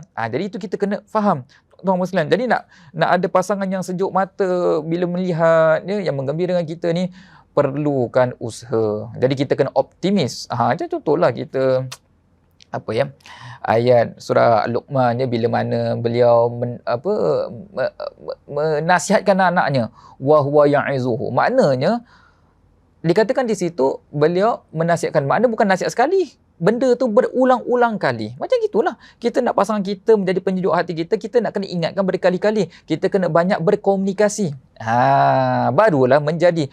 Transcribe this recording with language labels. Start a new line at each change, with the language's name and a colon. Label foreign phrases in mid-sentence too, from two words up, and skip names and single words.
Malay: Jadi itu kita kena faham, tuan muslim. Jadi nak ada pasangan yang sejuk mata bila melihat, ya, yang menggembirakan kita ni, perlukan usaha. Jadi kita kena optimis. Contohlah kita ayat surah Luqman, bila mana beliau menasihatkan anaknya,
Arabic: وهو يعظه.
Malay: Maknanya dikatakan di situ beliau menasihatkan, makna bukan nasihat sekali, benda tu berulang-ulang kali. Macam gitulah, kita nak pasangan kita menjadi penyejuk hati kita, kita nak kena ingatkan berkali-kali, kita kena banyak berkomunikasi. Barulah menjadi.